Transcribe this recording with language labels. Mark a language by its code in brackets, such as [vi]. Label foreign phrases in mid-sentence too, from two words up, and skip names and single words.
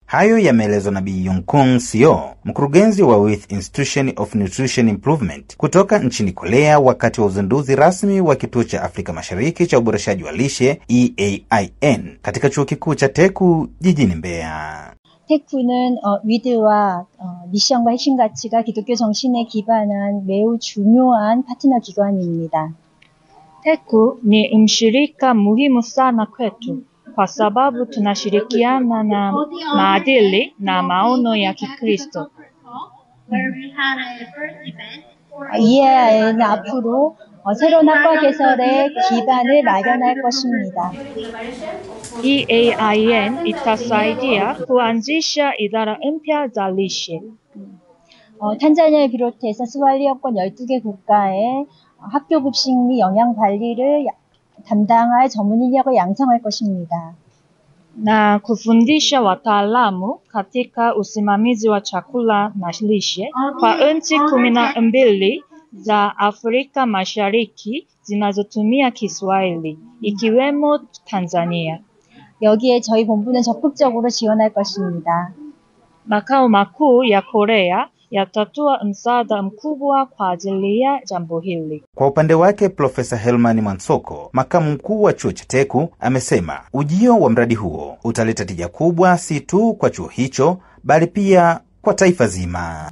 [sw] Hayo yameelezwa na Bi Yongkung Seo, mkurugenzi wa With Institution of Nutrition Improvement kutoka nchini Korea, wakati wa uzinduzi rasmi wa kituo cha Afrika Mashariki cha uboreshaji wa lishe EAIN katika chuo kikuu cha Teku jijini Mbeya. [ko] 테쿠는 위드와 미션과 핵심 가치가 기독교 정신에 기반한 매우 중요한 파트너 기관입니다. [sw] Teku ni mshirika muhimu sana kwetu kwa sababu tunashirikiana na maadili na maono ya Kikristo. [ko] EAI는 앞으로 새로운 학과 개설의 기반을 마련할 것입니다. [sw] EAIN itasaidia kuanzisha idara mpya za lishe. [ko] 탄자니아를 비롯해서 스왈리어권 12개 국가에 학교 급식 및 영양 관리를 담당할 전문 인력을 양성할 것입니다. [sw] Na kufundisha wataalamu katika usimamizi wa chakula na lishe kwa nchi 12 za Afrika Mashariki zinazotumia Kiswahili ikiwemo Tanzania. [ko] 여기에 저희 본부는 적극적으로 지원할 것입니다. [sw] Makao makuu ya Korea yatatoa msaada mkubwa kwa ajili ya jambo hili. Kwa upande wake, Profesa Helman Mwansoko, makamu mkuu wa chuo cha Teku, amesema ujio wa mradi huo utaleta tija kubwa si tu kwa chuo hicho bali pia kwa taifa zima.